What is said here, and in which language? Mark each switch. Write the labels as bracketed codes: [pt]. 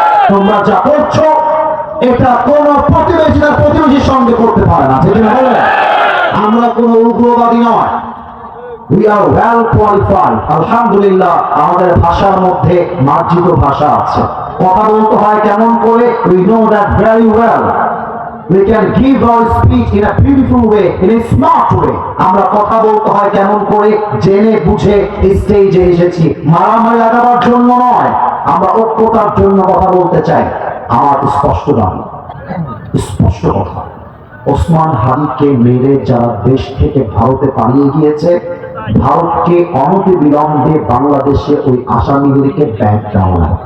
[bn] তোমরা যা করছো এটা কোনো প্রতিবেশী তার প্রতিবেশীর সঙ্গে করতে পারে না। ঠিক না? আমরা কোনো উগ্রবাদী নয়। [en] We are well qualified. [bn] আলহামদুলিল্লাহ, আমাদের ভাষার মধ্যে মার্জিত ভাষা আছে। কথা বলতে হয় কেমন করে? [en] We know that very well. We can give our speech in a beautiful way, in a smart way. [bn] আমরা কথা বলতে হয় কেমন করে? জেনে বুঝে স্টেজে এসেছি, মারামারি লাগাবার জন্য নয়, আমরা ঐক্যতার জন্য কথা বলতে চাই। আমার স্পষ্ট দাবি, স্পষ্ট কথা, ওসমান হাদিকে মেরে যারা দেশ থেকে ভারতে পালিয়ে গিয়েছে, ভারতকে অনতিবিলম্বে বাংলাদেশে ওই আসামিগুলিকে ব্যাক দেওয়া।